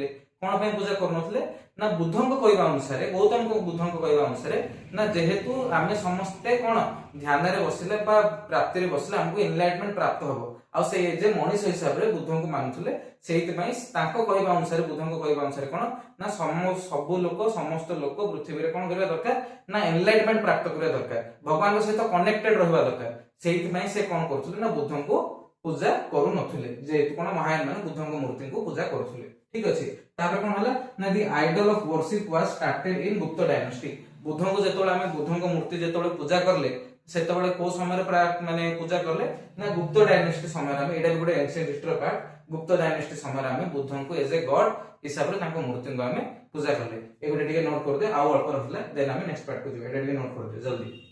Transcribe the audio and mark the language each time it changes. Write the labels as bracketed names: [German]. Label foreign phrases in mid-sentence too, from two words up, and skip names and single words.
[Odia] କଣ ପାଇଁ ପୂଜା କରୁନଥିଲେ ନା ବୁଦ୍ଧଙ୍କ କହିବା ଅନୁସାରେ ଗୌତମ ବୁଦ୍ଧଙ୍କ କହିବା ଅନୁସାରେ ନା ଯେହେତୁ ଆମେ ସମସ୍ତେ କଣ ଧ୍ୟାନରେ ବସିଲେ ବା ପ୍ରାପ୍ତିରେ ବସିଲେ ଆମକୁ ଏନଲାଇଟମେଣ୍ଟ ପ୍ରାପ୍ତ ହବ, ଆଉ ସେ ଯେ ମଣିଷ ହିସାବରେ ବୁଦ୍ଧଙ୍କୁ ମାନୁଥିଲେ, ସେଇଥିପାଇଁ ତାଙ୍କ କହିବା ଅନୁସାରେ ବୁଦ୍ଧଙ୍କ କହିବା ଅନୁସାରେ କଣ ନା ସବୁ ଲୋକ ସମସ୍ତ ଲୋକ ପୃଥିବୀରେ କଣ କରିବା ଦରକାର ନା ଏନଲାଇଟମେଣ୍ଟ ପ୍ରାପ୍ତ କରିବା ଦରକାର, ଭଗବାନଙ୍କ ସହିତ କନେକ୍ଟେଡ ରହିବା ଦରକାର। ସେଇଥିପାଇଁ ସେ କଣ କରୁଥିଲେ ନା ବୁଦ୍ଧଙ୍କୁ ପୂଜା କରୁନଥିଲେ, ଯେହେତୁ କଣ ମହାୟାନ ମାନେ ବୁଦ୍ଧଙ୍କ ମୂର୍ତ୍ତିଙ୍କୁ ପୂଜା କରୁଥିଲେ। ଠିକ ଅଛି। ତାପରେ କଣ ହେଲା ନା [English] The idol of worship was started in Gupta dynasty. [Odia] ବୁଦ୍ଧଙ୍କୁ ଯେତେବେଳେ ଆମେ ବୁଦ୍ଧଙ୍କ ମୂର୍ତ୍ତି ଯେତେବେଳେ ପୂଜା କଲେ ସେତେବେଳେ କୋଉ ସମୟରେ ମାନେ ପୂଜା କଲେ ନା ଗୁପ୍ତ ଡାଇନାଷ୍ଟି ସମୟରେ ଆମେ, ଏଇଟା ବି ଗୋଟେ [English] ancient history part, [Odia] ଗୁପ୍ତ ଡାଇନାଷ୍ଟି ସମୟରେ ଆମେ ବୁଦ୍ଧଙ୍କୁ [English] as a god [Odia] ହିସାବରେ ତାଙ୍କ ମୂର୍ତ୍ତିଙ୍କୁ ଆମେ ପୂଜା କଲେ। ଏଗୁଡା ଟିକେ ନୋଟ କରିଦିଅ, ଆଉ ଅଳ୍ପ ରହିଲା ଦେନ ଆମେ [English] next part [Odia] କୁ ଯିବା, ଏଟା ଟିକେ ନୋଟ କରିଦିଅ ଜଲ୍ଦି।